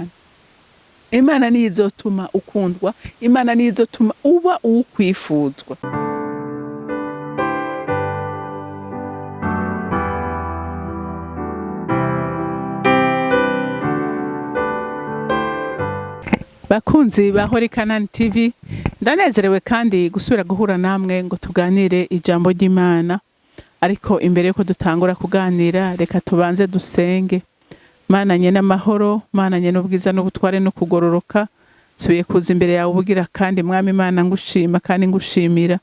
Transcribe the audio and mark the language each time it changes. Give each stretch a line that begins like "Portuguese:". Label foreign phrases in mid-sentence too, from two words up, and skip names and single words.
Rundi: Imana niyo izotuma ukundwa, Imana niyo izotuma uba uwo kwifuzwa. Bakunzi ba CANAAN TV, ndanezerewe kandi gusubira guhura namwe ngo tuganire ijambo ry'Imana. Ariko imbere yuko dutangura kuganira, reka tubanze dusenge. Mana nyene amahoro, Mana nyene ubwiza n'ubutware no kugororoka, subiye kuza imbere yawe ubugira kandi Mwami Imana ngushima kandi ngushimira.